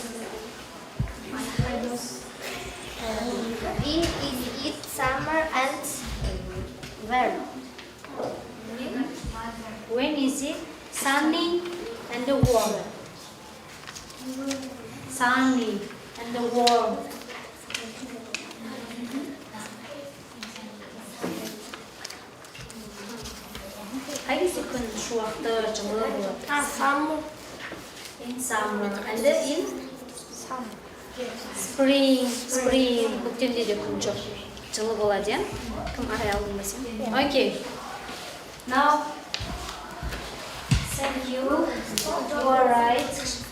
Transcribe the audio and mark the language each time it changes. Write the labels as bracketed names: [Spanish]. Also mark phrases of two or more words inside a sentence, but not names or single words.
[English] When is it summer and where? When is it sunny and warm? Sunny and warm. [Kazakh] Қайсы күн шуақты жылы болады? [English] Summer. In summer and in spring. [Kazakh] Көктемде де күн жоқ. Жылы болады, иә? Кім арай алдың ба сен? [English] Okay. Now, thank you. You are right.